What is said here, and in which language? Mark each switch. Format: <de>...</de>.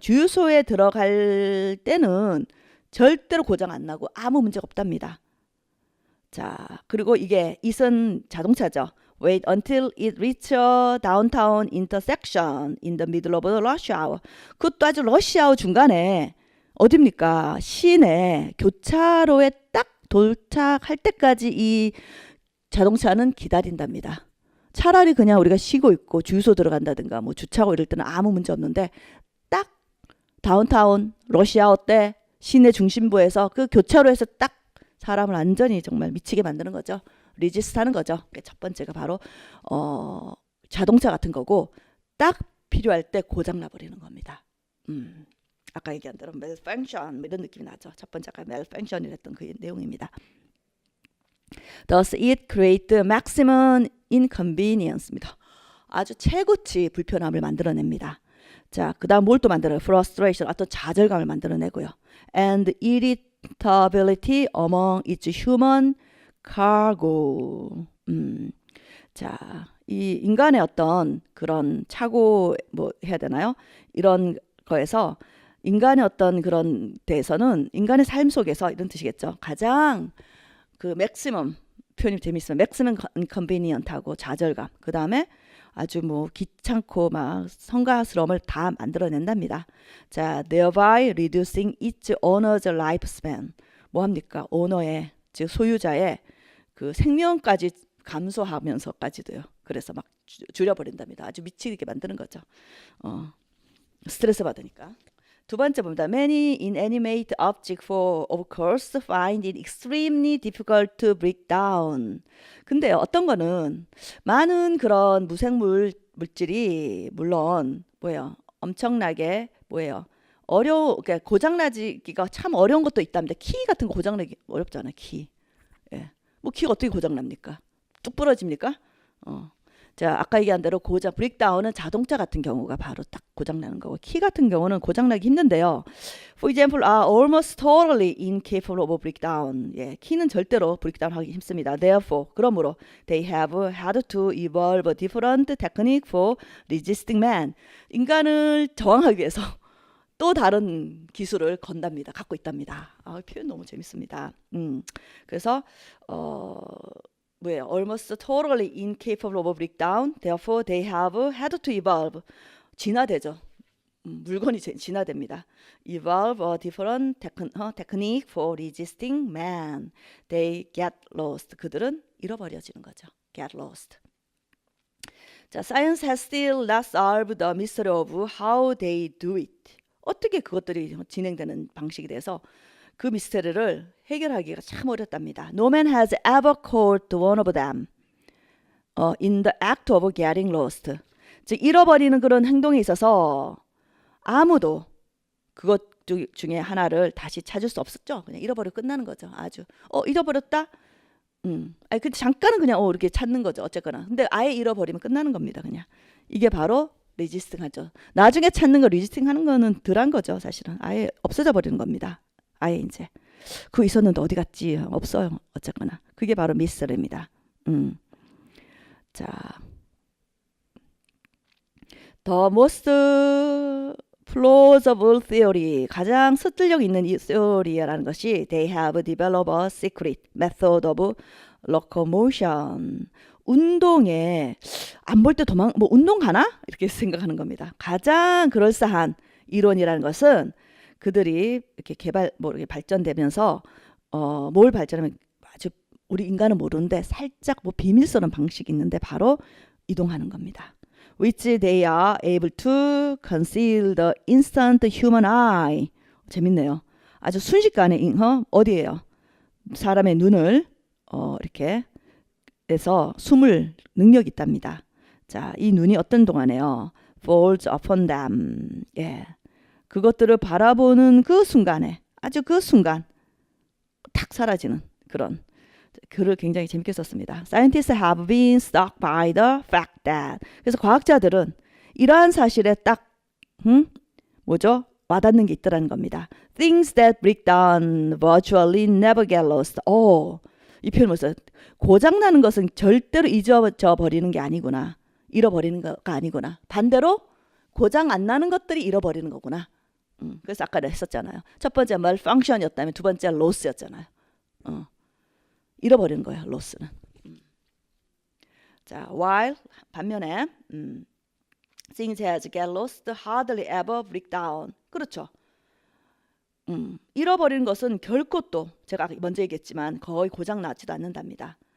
<ko>주유소에 들어갈 때는 절대로 고장 안 나고 아무 문제가 없답니다. 자, 그리고 이게 it은 자동차죠.</ko> <en>Wait until it reaches a downtown intersection in the middle of the rush hour.</en> <ko>그것도 아주 러시아워 중간에 어딥니까? 시내 교차로에 딱 도착할 때까지 이 자동차는 기다린답니다. 차라리 그냥 우리가 쉬고 있고 주유소 들어간다든가 뭐 주차하고 이럴 때는 아무 문제 없는데 딱 다운타운 러시아워 때 시내 중심부에서 그 교차로에서 딱 사람을 완전히 정말 미치게 만드는 거죠. 리지스트 하는 거죠. 첫 번째가 바로 자동차 같은 거고 딱 필요할 때 고장 나버리는 겁니다. 아까 얘기한 대로 malfunction 이런 느낌이 나죠. 첫 번째가 malfunction이랬던 그 내용입니다.</ko> <en>Thus it creates maximum inconvenience입니다.</en> <ko>아주 최고치 불편함을 만들어냅니다. 자, 그 다음 뭘 또 만들어요? frustration, 어떤 좌절감을 만들어내고요.</ko> <en>and irritability among its human cargo.</en> <ko>자, 이 인간의 어떤 그런 착오 뭐 해야 되나요? 이런 거에서 인간의 어떤 그런 데에서는 인간의 삶 속에서 이런 뜻이겠죠. 가장 그 맥시멈 표현이 재밌으면 맥시멈 인컨비니언트하고 좌절감. 그 다음에 아주 뭐 귀찮고 막 성가스러움을 다 만들어낸답니다.</ko> <en>자, thereby reducing its owner's lifespan.</en> <ko>뭐 합니까? 오너의 즉 소유자의 그 생명까지 감소하면서까지도요. 그래서 막 줄여버린답니다. 아주 미치게 만드는 거죠. 스트레스 받으니까. 두 번째 봅니다.</ko> <en>Many inanimate objects for of course find it extremely difficult to break down.</en> <ko>근데 어떤 거는 많은 그런 무생물 물질이 물론 뭐예요? 엄청나게 뭐예요? 그러니까 고장나기가 참 어려운 것도 있답니다. 키 같은 거 고장나기 어렵잖아요. 키. 예. 뭐 키가 어떻게 고장납니까? 뚝 부러집니까? 자, 아까 얘기한 대로 브레이크다운은 자동차 같은 경우가 바로 딱 고장나는 거고 키 같은 경우는 고장나기 힘든데요.</ko> <en>For example, are almost totally incapable of breakdown.</en> <ko>예, 키는 절대로 브레이크다운 하기 힘듭니다.</ko> <en>Therefore,</en> <ko>그러므로</ko> <en>they have had to evolve a different technique for resisting man.</en> <ko>인간을 저항하기 위해서 또 다른 기술을 건답니다. 갖고 있답니다. 표현 너무 재밌습니다. 그래서 뭐예요?</ko> <en>Almost totally incapable of breakdown. Therefore, they have had to evolve.</en> <ko>진화되죠. 물건이 진화됩니다.</ko> <en>Evolve a different technique for resisting man. They get lost.</en> <ko>그들은 잃어버려지는 거죠.</ko> <en>Get lost. 자, science has still not solved the mystery of how they do it.</en> <ko>어떻게 그것들이 진행되는 방식에 대해서 그 미스테리를 해결하기가 참 어렵답니다.</ko> <en>No man has ever caught one of them in the act of getting lost.</en> <ko>즉 잃어버리는 그런 행동에 있어서 아무도 그것 중에 하나를 다시 찾을 수 없었죠. 그냥 잃어버리고 끝나는 거죠. 아주 잃어버렸다. 아니 근데 잠깐은 그냥 이렇게 찾는 거죠. 어쨌거나. 근데 아예 잃어버리면 끝나는 겁니다. 그냥 이게 바로 리지스팅 하죠. 나중에 찾는 거 리지스팅 하는 거는 덜한 거죠. 사실은 아예 없어져 버리는 겁니다. 아예 이제 그거 있었는데 어디 갔지? 없어요. 어쨌거나 그게 바로 미스터리입니다.</ko> <en>자, The most plausible theory,</en> <ko>가장 설득력 있는 이 theory라는 것이</ko> <en>they have developed a secret method of locomotion.</en> <ko>운동에 안 볼 때 뭐 운동 가나? 이렇게 생각하는 겁니다. 가장 그럴싸한 이론이라는 것은 그들이 이렇게 이렇게 발전되면서 뭘 발전하면 아주 우리 인간은 모르는데 살짝 뭐 비밀스러운 방식이 있는데 바로 이동하는 겁니다.</ko> <en>Which they are able to conceal the instant human eye.</en> <ko>재밌네요. 아주 순식간에 어디예요? 사람의 눈을 이렇게 해서 숨을 능력이 있답니다. 자, 이 눈이 어떤 동안에요?</ko> <en>falls upon them. 예.</en> <ko>그것들을 바라보는 그 순간에 아주 그 순간 탁 사라지는 그런 글을 굉장히 재밌게 썼습니다.</ko> <en>Scientists have been struck by the fact that.</en> <ko>그래서 과학자들은 이러한 사실에 딱 뭐죠? 와닿는 게 있더라는 겁니다.</ko> <en>Things that break down virtually never get lost.</en> <ko>이 표현 뭐죠? 고장나는 것은 절대로 잊어져 버리는 게 아니구나. 잃어버리는 거가 아니구나. 반대로 고장 안 나는 것들이 잃어버리는 거구나. 그래서 아까 했었잖아요. 첫 번째 malfunction이었다면 두 번째 loss였잖아요. 잃어버리는 거예요. loss는.</ko> <en>자, while</en> <ko>반면에</ko> <en>things has get lost hardly ever break down.</en> <ko>그렇죠. 잃어버리는 것은 결코 또 제가 먼저 얘기했지만 거의 고장 나지도 않는답니다.</ko>